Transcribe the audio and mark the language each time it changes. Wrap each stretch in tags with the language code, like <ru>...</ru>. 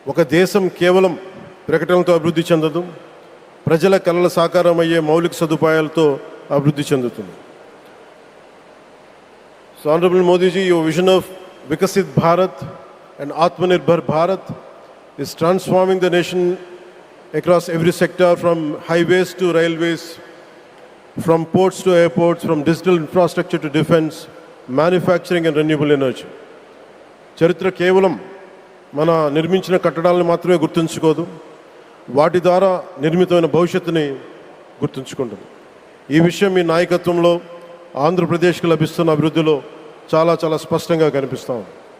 <te>ఒక దేశం కేవలం ప్రకటనలతో అభివృద్ధి చెందదు, ప్రజల కలల సాకారం అయ్యే మౌలిక సదుపాయాలతో అభివృద్ధి చెందుతుంది.</te> <en>So Honorable Modi ji, your vision of Vikasit Bharat and Atmanirbhar Bharat is transforming the nation across every sector, from highways to railways, from ports to airports, from digital infrastructure to defense, manufacturing and renewable energy.</en> <te>చరిత్ర కేవలం మన నిర్మించిన కట్టడాలను మాత్రమే గుర్తుంచుకోదు, వాటి ద్వారా నిర్మితమైన భవిష్యత్తుని గుర్తుంచుకుంటుంది. ఈ విషయం మీ నాయకత్వంలో ఆంధ్రప్రదేశ్కి లభిస్తున్న అభివృద్ధిలో చాలా చాలా స్పష్టంగా కనిపిస్తూ ఉంది.</te>